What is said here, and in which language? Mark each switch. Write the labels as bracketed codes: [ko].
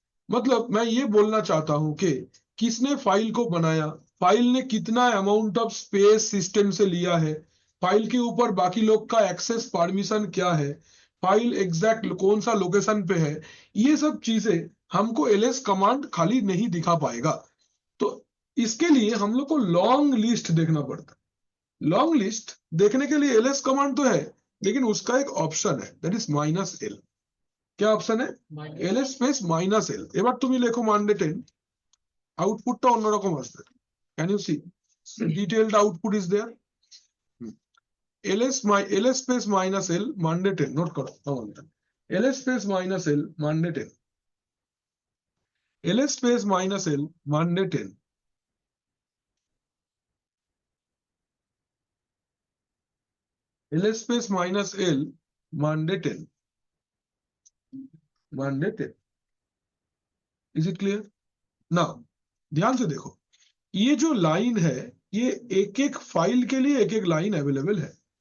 [hi] मतलब मैं ये बोलना चाहता हूं कि किसने फाइल को बनाया, फाइल ने कितना अमाउंट ऑफ स्पेस सिस्टम से लिया है, फाइल के ऊपर बाकी लोग का एक्सेस परमिशन क्या है, फाइल एग्जैक्ट कौन सा लोकेशन पे है, ये सब चीजें हमको ls कमांड खाली नहीं दिखा पाएगा। तो इसके लिए हम लोग को लॉन्ग लिस्ट देखना पड़ता है। लॉन्ग लिस्ट देखने के लिए ls कमांड तो है, लेकिन उसका एक ऑप्शन है, दैट इज -l। क्या ऑप्शन है? ls space -l। [bn] এবার তুমি লেখো monday 10, আউটপুটটা অন্যরকম আসবে। [en] Can you see detailed output is there. [bn] ls space -l monday 10 note করো কমান্ডটা, ls space -l monday 10, ls space -l monday 10, [hi] ls space -l monday 10, [bn] monday 10। [en] Is it clear? [hi] Now ध्यान से देखो, ये जो लाइन है ये एक एक फाइल के लिए एक एक लाइन अवेलेबल है।